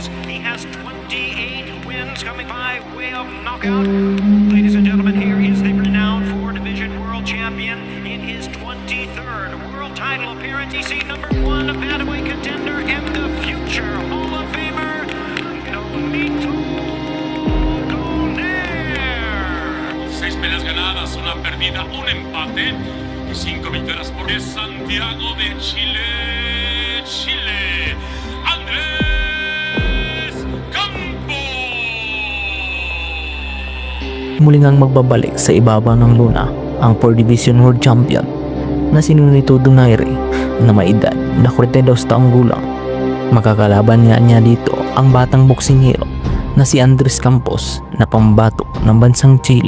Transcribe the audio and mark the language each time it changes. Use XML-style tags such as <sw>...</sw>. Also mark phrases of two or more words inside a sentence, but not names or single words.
<en>He has 28 wins coming by way of knockout. Ladies and gentlemen, here is the renowned 4-division world champion in his 23rd world title appearance. He's number 1 bantamweight contender in the future Hall of Famer, Nonito Donaire.</en> <es>6 peleas ganadas, 1 perdida, 1 empate y 5 victorias por Santiago de Chile, Andres Campos.</es> <tl>Muli ngang magbabalik sa ibabaw ng luna ang</tl> <en>4-division world champion</en> <tl>na si Nonito Donaire na may edad na 42 taong gulang. Makakalaban niya dito ang batang boksingero na si Andres Campos na pambato ng bansang Chile.</tl>